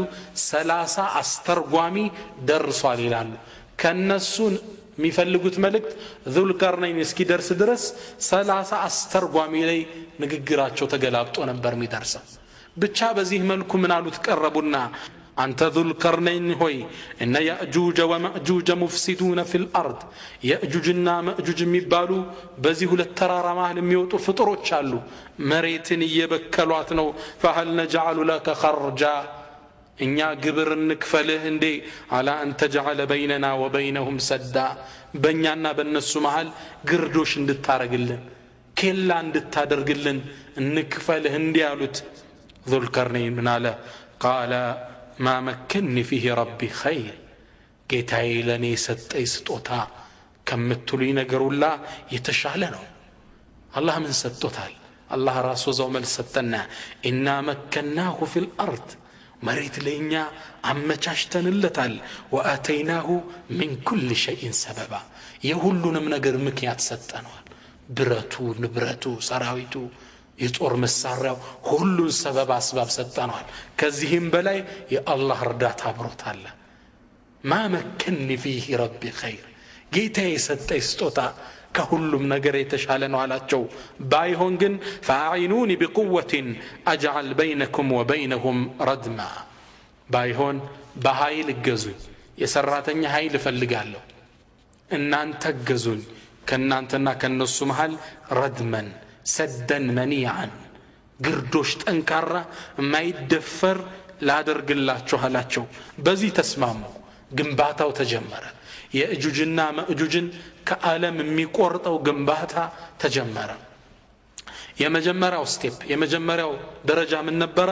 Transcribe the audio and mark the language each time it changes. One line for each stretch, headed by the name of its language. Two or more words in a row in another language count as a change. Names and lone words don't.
Amharic: 30 አስተርጓሚ ደርሷል ይላሉ። ከነሱን የሚፈልጉት መልእክት ዙልቀርነይን እስኪደርስ ድረስ 30 አስተርጓሚ ላይ ንግግራቸው ተገላብጦ ነበር የሚደርሰው። ብቻ በዚህ መልኩ ምን አሉት? ቀረቡና አንተ ዙልቀርነይን ሆይ
Arabic: إن يأجوج ومأجوج مفسدون في الأرض
Amharic: ያእጁጅና ማእጁጅ የሚባሉ በዚህ ሁለት ተራራ መሃል የሚወጡ ፍጡሮች አሉ። መሬትን እየበከሏት ነው።
Arabic: فهل نجعل لك خرجا
Amharic: እኛ ግብር እንክፈልህ እንዴ?
Arabic: على أن تجعل بينننا وبينهم سدا
Amharic: በእኛና በእነሱ መሃል ግርዶሽ እንድታረግልን ኬላ እንድታደርግልን እንክፈልህ እንዴ አሉት። ዙልቀርነይን ምን አለ?
Arabic: قال ما مكنني فيه ربي خير
Amharic: ጌታዬ ለኔ ሰጠኝ ስጦታ ከምትሉኝ ነገር ሁላ የተሻለ ነው። አላህ ምን ሰጥቶታል? አላህ ራሱ ዘው መልስ ሰጠና
Arabic: إنا مكناه في الأرض
Amharic: መሬት ለኛ አመቻችተንለታል።
Arabic: وآتيناه من كل شيء سببا
Amharic: የሁሉንም ነገር ምክንያት ሰጠነዋል። ብረቱ፣ ንብረቱ፣ ሰራዊቱ፣ የጦር መሳሪያው ሁሉን ሰበብ አስባብ ሰጠነዋል። ከዚህም በላይ የአላህ እርዳታ አብሮታል።
Arabic: ما مكنني فيه ربي خير
Amharic: ጌታዬ ሰጠኝ ስጦታ ከሁሉም ነገር የተሻለ ነው አላቸው። ባይሆን ግን
Arabic: فاعينوني بقوة اجعل بينكم وبينهم ردما
Amharic: ባይሆን በኃይል እገዙኝ፣ የሰራተኛ ኃይል እፈልጋለሁ። እናንተ እገዙኝ፣ ከናንተና ከነሱ መሃል
Arabic: ردما سدا منيعا
Amharic: ግርዶሽ ጠንካራ የማይደፈር ላደርግላችሁ አላቸው። በዚህ ተስማሙ። ግንባታው ተጀመረ። የእጁጅና ማእጁጅን ከዓለም የሚቆርጠው ግንባታ ተጀመረ። የመጀመሪያው ስቴፕ የመጀመሪያው ደረጃ ምን ነበረ?